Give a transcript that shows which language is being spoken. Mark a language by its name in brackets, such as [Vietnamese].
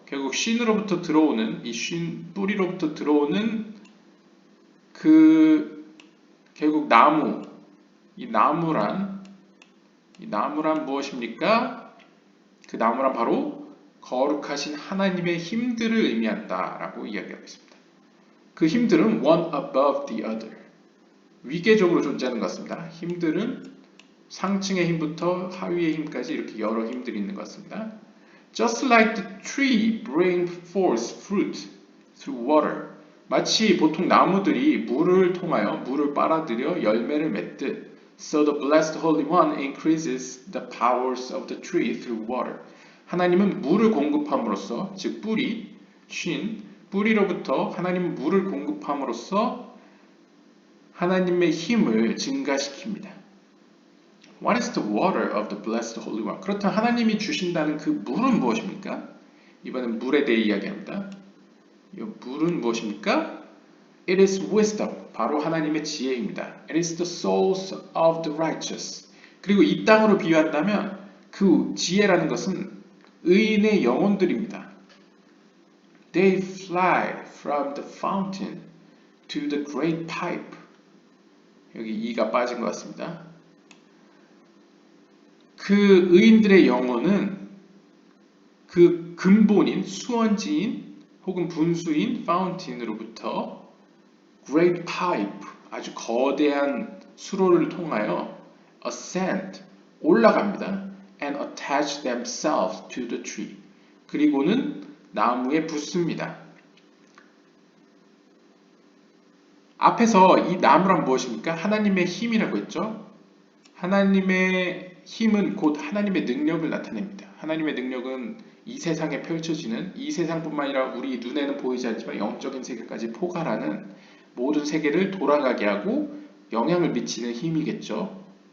[Korean] 결국 쉰으로부터 들어오는 이 쉰 뿌리로부터 들어오는 그 결국 나무 이 나무란 무엇입니까? 그 나무란 바로 거룩하신 하나님의 힘들을 의미한다라고 이야기하고 있습니다. 그 힘들은 [English] one above the other. [Korean] 위계적으로 존재하는 것 같습니다. 힘들은 상층의 힘부터 하위의 힘까지 이렇게 여러 힘들이 있는 것 같습니다. [English] Just like the tree bring forth fruit through water. [Korean] 마치 보통 나무들이 물을 통하여 물을 빨아들여 열매를 맺듯 [English] So the blessed Holy One increases the powers of the tree through water. [Korean] 하나님은 물을 공급함으로써 즉 뿌리, 뿌리로부터 하나님은 물을 공급함으로써 하나님의 힘을 증가시킵니다. [English] What is the water of the blessed Holy One? [Korean] 그렇다면 하나님이 주신다는 그 물은 무엇입니까? 이번엔 물에 대해 이야기합니다. 이 물은 무엇입니까? [English] It is wisdom. [Korean] 바로 하나님의 지혜입니다. [English] It is the souls of the righteous. [Korean] 그리고 이 땅으로 비유한다면 그 지혜라는 것은 의인의 영혼들입니다. [English] They fly from the fountain to the great pipe. [Korean] 여기 이가 빠진 것 같습니다. 그 의인들의 영혼은 그 근본인 수원지인 혹은 분수인 파운틴으로부터 [English] great pipe [Korean] 아주 거대한 수로를 통하여 ascend 올라갑니다. [English] and attach themselves to the tree [Korean] 그리고는 나무에 붙습니다. 앞에서 이 나무란 무엇입니까? 하나님의 힘이라고 했죠. 하나님의 힘은 곧 하나님의 능력을 나타냅니다. 하나님의 능력은 이 세상에 펼쳐지는 이 세상뿐만 아니라 우리 눈에는 보이지 않지만 영적인 세계까지 포괄하는 모든 세계를 돌아가게 하고 영향을 미치는 힘이겠죠.